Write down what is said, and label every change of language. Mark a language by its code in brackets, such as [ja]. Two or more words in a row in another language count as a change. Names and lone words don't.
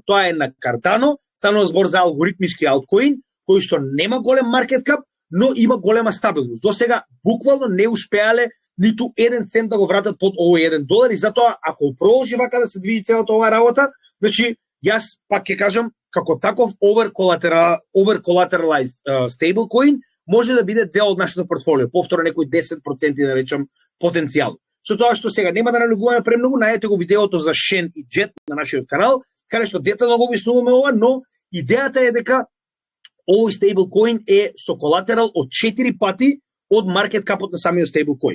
[mk] Тоа е на Cardano, станува збор за алгоритмички алткоин, кој што нема голем [en] market cap, [mk] но има голема стабилност. До сега буквално не успеале ниту 1 цент да го вратат под овој $1, и затоа ако продолжи вака да се движи целата оваа работа, значи јас пак ќе кажам, како таков [en] over-collateralized stablecoin [mk] може да биде дел од нашето портфолио. Повторно некои 10% да речам потенцијал. Со тоа што сега нема да налегуваме премногу, најдете го видеото за Shen и JET на нашиот канал, каде што детално го објаснуваме ова, но идејата е дека овој стейблкоин е со колатерал од 4 пати од маркет капот на самиот стейблкоин.